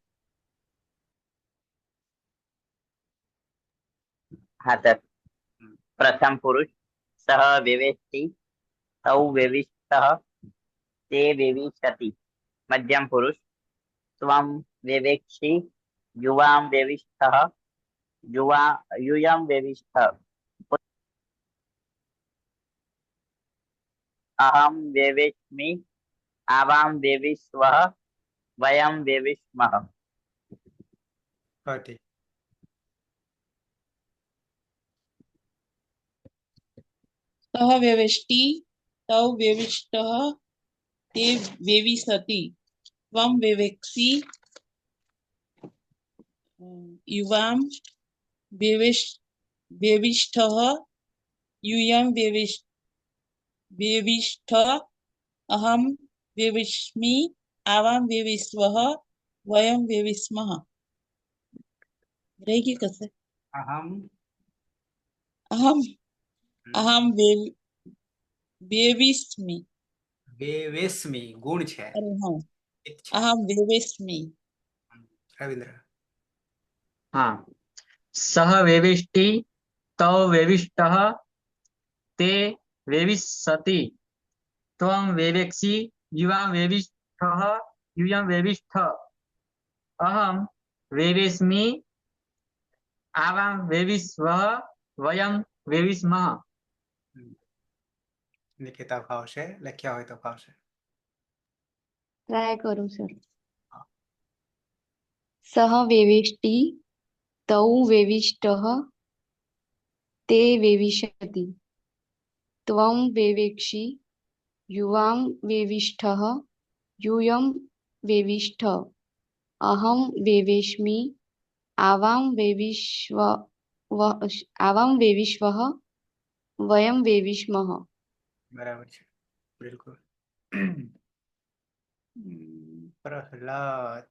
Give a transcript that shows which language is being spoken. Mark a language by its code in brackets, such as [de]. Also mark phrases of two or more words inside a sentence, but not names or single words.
[gu] હા સર. [sa] प्रथम पुरुष सह वेवेष्टि तौ वेविष्टः ते वेविशति. मध्यम पुरुष त्वं वेवेक्षि युवां वेविष्ठः यूयं वेविष्ठ अहम वेवेष्मि आवां वेविष्वः वयं वेविष्मः. [gu] કટી. [sa] सह वेवेष्टि तौ वेविष्टः ते वेविशति त्वं वेवेक्षि युवां वेविष्ठः [gu] यूयं वेविष्ठ अहम वेविष्मि आवां वेविष्वः वयं वेविष्मः. [hi] रह गई कैसे? [sa] અહમ अहम वेविष्मि. [gu] વેવેસ્મી ગુણ છે. [hi] अरे हाँ, [gu] હિત છે. [sa] अहम वेविष्मि. [gu] રવિન્દ્ર. [sa] હા. सह वेविष्टि तौ वेविष्टः ते वेविशति त्वं वेवेक्षि युवां वेविष्ठः यूयं वेविष्ठ अहम वेवेस्मि आवां वेविष्वः वयं वेविष्मः. [gu] નિકિતા ફાવશે, લખ્યા હોય તો ફાવશે. ટ્રાય કરું સર. [sa] सह वेविष्टि तौ वेविष्टः ते वेविशति त्वं वेवेक्षि युवां वेविष्ठः यूयं वेविष्ठ अहम वेवेष्मि आवां वेविष्वः वयं वेविष्मः. [gu] બરાબર છે, બિલકુલ. પ્રહલાદ.